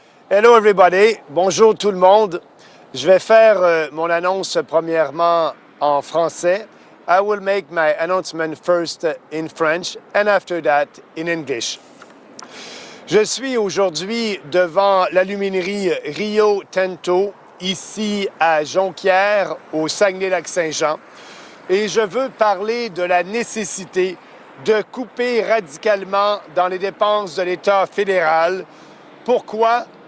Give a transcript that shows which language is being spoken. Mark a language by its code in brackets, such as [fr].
[en] Hello everybody, [fr] bonjour tout le monde. Je vais faire mon annonce premièrement en français. [en] I will make my announcement first in French and after that in English. [fr] Je suis aujourd'hui devant l'aluminerie Rio Tinto, ici à Jonquière, au Saguenay-Lac-Saint-Jean, et je veux parler de la nécessité de couper radicalement dans les dépenses de l'État fédéral. Pourquoi?